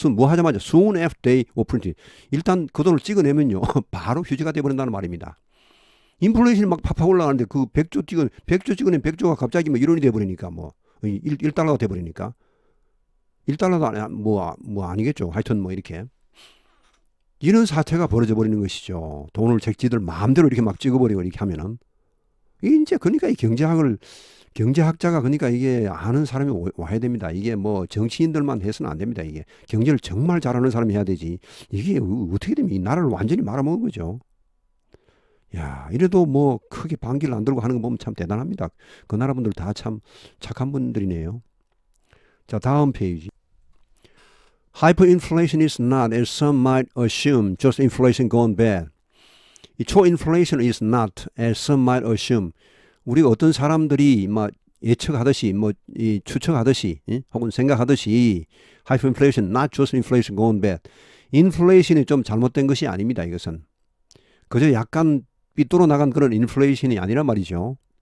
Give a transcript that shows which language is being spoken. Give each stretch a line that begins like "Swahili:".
Korean: 뭐 하자마자
English: soon after day of print.
Korean: 일단 그 돈을 찍어내면요. 바로 휴지가 되어버린다는 말입니다. 인플레이션이 막 팍팍 올라가는데 그 100조 찍어낸 100조가 갑자기 뭐 1원이 돼버리니까 뭐 1달러가 돼버리니까 1달러도 뭐 아니겠죠. 하여튼 뭐 이렇게 이런 사태가 벌어져 버리는 것이죠. 돈을 잭지들 마음대로 이렇게 막 찍어버리고 이렇게 하면은 이제 그러니까 이 경제학자가 그러니까 이게 아는 사람이 와야 됩니다. 이게 뭐 정치인들만 해서는 안 됩니다. 이게 경제를 정말 잘하는 사람이 해야 되지. 이게 어떻게 되면 이 나라를 완전히 말아먹은 거죠. 야, 이래도 뭐 크게 반기를 안 들고 하는 거 보면 참 대단합니다. 그 나라 분들 다 참 착한 분들이네요. 자, 다음 페이지.
English: Hyperinflation is not, as some might assume, just inflation gone bad.
Korean: 이 초인플레이션
English: is not, as some might assume.
Korean: 우리가 어떤 사람들이 막 예측하듯이, 추측하듯이, 혹은 생각하듯이,
English: hyperinflation, not just inflation gone bad.
Korean: 인플레이션이 좀 잘못된 것이 아닙니다. 이것은 그저 약간 삐뚤어 나간 그런 인플레이션이 아니란 말이죠.